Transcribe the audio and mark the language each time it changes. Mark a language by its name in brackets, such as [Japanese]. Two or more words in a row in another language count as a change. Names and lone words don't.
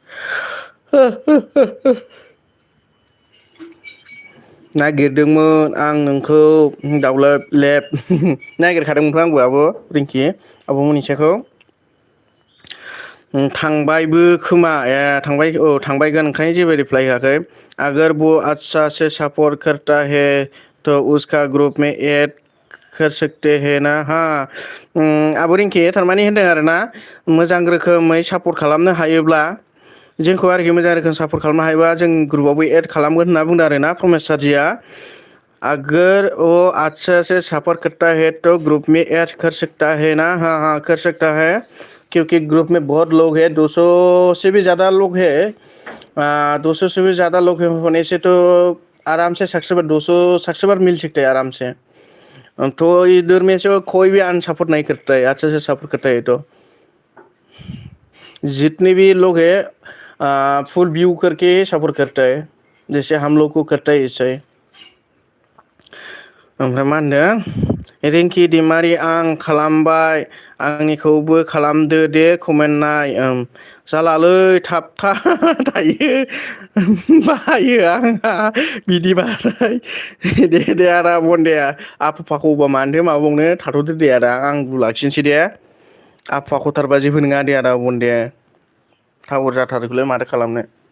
[Bodo] नागिरदोंमोन आं नोंखौ दाउलाब लेब नागिरखादोंमोनथ' आंबो आब' रिंकि आब' मनिसाखौ थांबायबो खोमा थांबायगोन ओंखायनो जेबो रिप्लाय होआखै [Hindi] अगर वो अच्छा से सपोर्ट करता है तो उसका ग्रुप में ऐड कर सकते हैं ना [Bodo] आब' रिंकि थारमाने होनदों आरोना मोजां रोखोमै सापर्ट खालामनो हायोब्ला जोंखौ आरोखि मोजां रोखोम सापर्ट खालामनो हायोबा जों ग्रुपावबो एड खालामगोन होनना बुंदों आरोना [Hindi] प्रमेश सारजिया अगर वो अच्छा से सपोर्ट करता है तो ग्रुप में ऐड कर सकता है ना हाँ कर सकता है क्योंकि ग्रुप में बहुत लोग हैं 200 से भी ज़्यादा लोग हैं 200 से भी ज़्यादा लोग होने से तो आराम से सब्सक्राइबर 200 सब्सक्राइबर मिल सकते हैं आराम से तो इधर में से कोई भी अनसपोर्ट नहीं करता है अच्छे से सपोर्ट करता है तो जितने भी लोग हैं फुल व्यू करके सपोर्ट करता है जैसे हम लोग को करता है इससे [Bodo] ओमफ्राय मा होनदों रिंकि दैमारि आं खालामबाय आंनिखौबो खालामदो दे कमेन्ट नाय जालालै थाबथा थायो बायो आंहा बिदिबाथाय दे आदा बन्दाया आफाखौबा मानोथो माबावनो थाथ'दो दे आदा आंबो लाखिनोसै दे आफाखौथारबा जेबो नङा दे आदा बन्दाया टावार जाथारोलै माथो खालामनो